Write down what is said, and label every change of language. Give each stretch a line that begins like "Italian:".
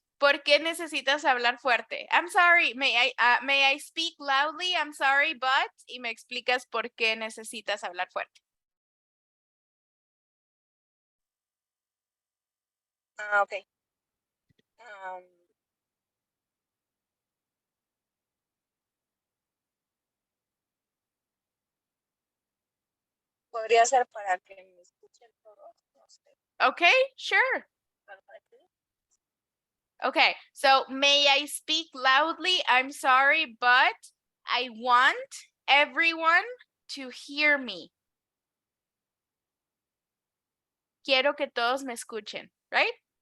Spanish: ¿Por qué necesitas hablar fuerte?
English: I'm sorry, may I speak loudly? I'm sorry, but...
Spanish: Y me explicas por qué necesitas hablar fuerte.
English: Okay.
Spanish: Podría ser para que me escuchen todos, no sé.
English: Okay, sure. Okay, so may I speak loudly? I'm sorry, but I want everyone to hear me.
Spanish: Quiero que todos me escuchen, right?